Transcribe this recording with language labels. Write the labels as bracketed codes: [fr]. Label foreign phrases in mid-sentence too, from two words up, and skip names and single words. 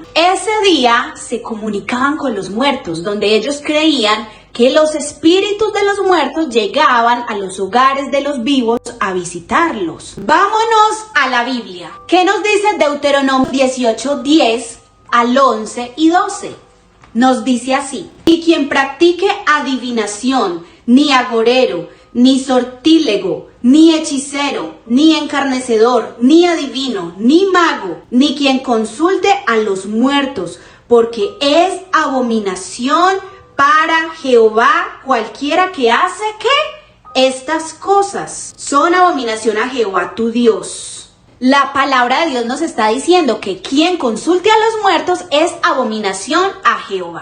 [es] Ese día se comunicaban con los muertos, donde ellos creían que los espíritus de los muertos llegaban a los hogares de los vivos a visitarlos. Vámonos a la Biblia. ¿Qué nos dice Deuteronomio 18:10 al 11 y 12? Nos dice así: y quien practique adivinación, ni agorero, ni sortílego, ni hechicero, ni encarnecedor, ni adivino, ni mago, ni quien consulte a los muertos, porque es abominación para Jehová cualquiera que hace, ¿qué? Estas cosas son abominación a Jehová tu Dios. La palabra de Dios nos está diciendo que quien consulte a los muertos es abominación a Jehová.